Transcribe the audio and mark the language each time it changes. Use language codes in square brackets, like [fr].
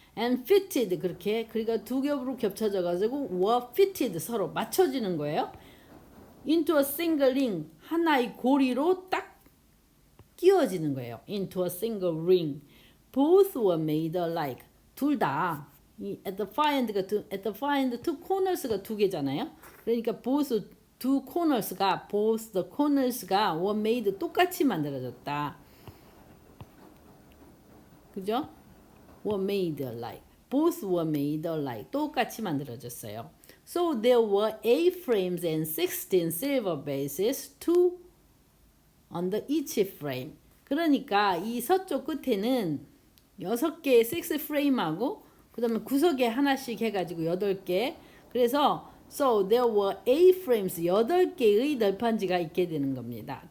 [en] And fitted [ko] 그러니까 2겹으로 겹쳐져 가지고 [en] were fitted [ko] 서로 맞춰지는 거예요. [en] into a single ring [ko] 하나의 고리로 딱 끼워지는 거예요. [en] into a single ring. Both were made alike. [ko] 둘 다 [en] at the far end [ko] two corners가 2개잖아요. 그러니까 [en] both the corners [ko] 가 [en] were made [ko] 똑같이 만들어졌다. [en] 그죠? were made alike. Both were made alike. [ko] 똑같이 만들어졌어요. [en] So there were 8 frames and 16 silver bases, 2 under each frame. [ko] 그러니까 이 서쪽 끝에는 6개의 6 프레임하고 그 다음에 구석에 하나씩 해가지고 8개. 그래서 [en] so there were 8 frames [ko] 8개의 널판지가 있게 되는 겁니다.